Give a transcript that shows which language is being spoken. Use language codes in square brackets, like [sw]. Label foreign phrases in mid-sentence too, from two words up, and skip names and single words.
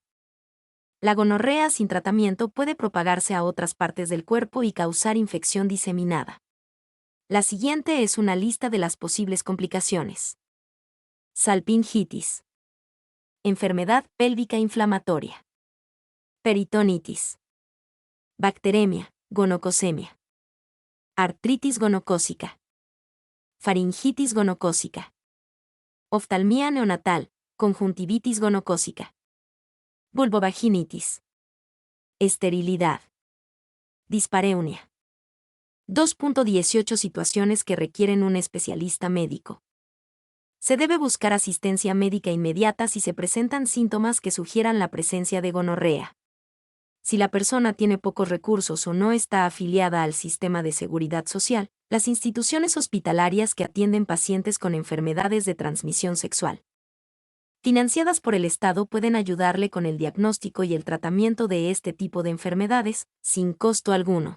[es] La gonorrea sin tratamiento puede propagarse a otras partes del cuerpo y causar infección diseminada. La siguiente es una lista de las posibles complicaciones. Salpingitis. Enfermedad pélvica inflamatoria. Peritonitis. Bacteremia, gonocosemia. Artritis gonocócica. Faringitis gonocócica. Oftalmía neonatal, conjuntivitis gonocócica. Vulvovaginitis. Esterilidad. Dispareunia. 2.18 Situaciones que requieren un especialista médico. Se debe buscar asistencia médica inmediata si se presentan síntomas que sugieran la presencia de gonorrea. Si la persona tiene pocos recursos o no está afiliada al sistema de seguridad social, las instituciones hospitalarias que atienden pacientes con enfermedades de transmisión sexual, financiadas por el Estado, pueden ayudarle con el diagnóstico y el tratamiento de este tipo de enfermedades, sin costo alguno.